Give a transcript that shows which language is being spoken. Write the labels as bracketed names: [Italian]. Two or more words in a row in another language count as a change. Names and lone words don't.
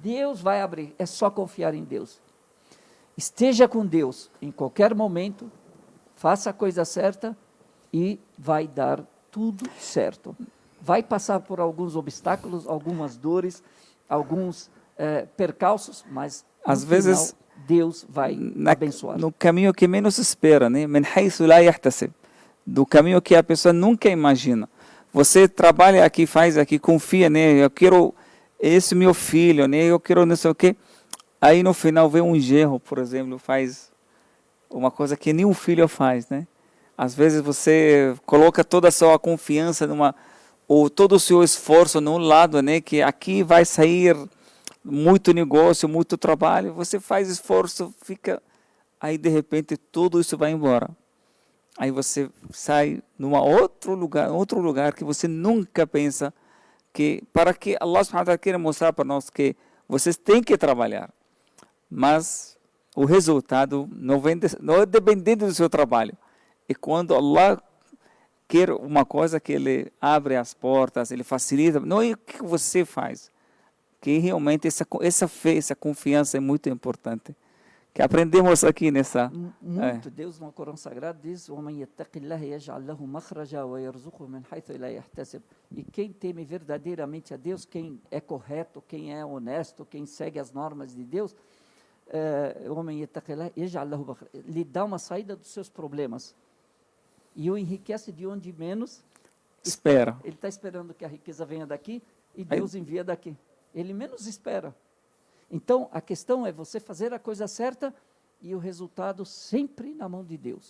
[Portuguese] Deus vai abrir, é só confiar em Deus. Esteja com Deus em qualquer momento, faça a coisa certa e vai dar tudo certo. Vai passar por alguns obstáculos, algumas dores, alguns percalços, mas às vezes Deus vai abençoar. No caminho que menos espera, né? [Arabic] من حيث لا يحتسب. [Portuguese] Do caminho que a pessoa nunca imagina. Você trabalha aqui, faz aqui, confia, né? Eu quero esse meu filho, né? Eu quero não sei o quê. Aí no final vem um genro, por exemplo, faz uma coisa que nenhum filho faz, né? Às vezes você coloca toda a sua confiança todo o seu esforço num lado, né, que aqui vai sair muito negócio, muito trabalho, você faz esforço, fica, aí de repente tudo isso vai embora. Aí você sai numa outro lugar que você nunca pensa que, para que [Arabic] الله سبحانه وتعالى [Portuguese] queira mostrar para nós que vocês têm que trabalhar, mas o resultado não é dependente do seu trabalho. E quando Allah quer uma coisa, que Ele abre as portas, Ele facilita, não é o que você faz, que realmente essa fé, essa confiança é muito importante, que aprendemos aqui nessa... Muito. Deus no Corão Sagrado diz: [Arabic] وَمَنْ يَتَّقِ اللَّهَ يَجْعَلْ لَهُ مَخْرَجًا وَيَرْزُقْهُ مِنْ حَيْثُ لَا يَحْتَسِبُ. [Portuguese] E quem teme verdadeiramente a Deus, quem é correto, quem é honesto, quem segue as normas de Deus, [Arabic] وَمَنْ يَتَّقِ اللَّهَ يَجْعَلْ لَهُ مَخْرَجًا, [Portuguese] lhe dá uma saída dos seus problemas e o enriquece de onde menos espera. Ele está esperando que a riqueza venha daqui e Deus envia daqui. Ele menos espera. Então, a questão é você fazer a coisa certa e o resultado sempre na mão de Deus.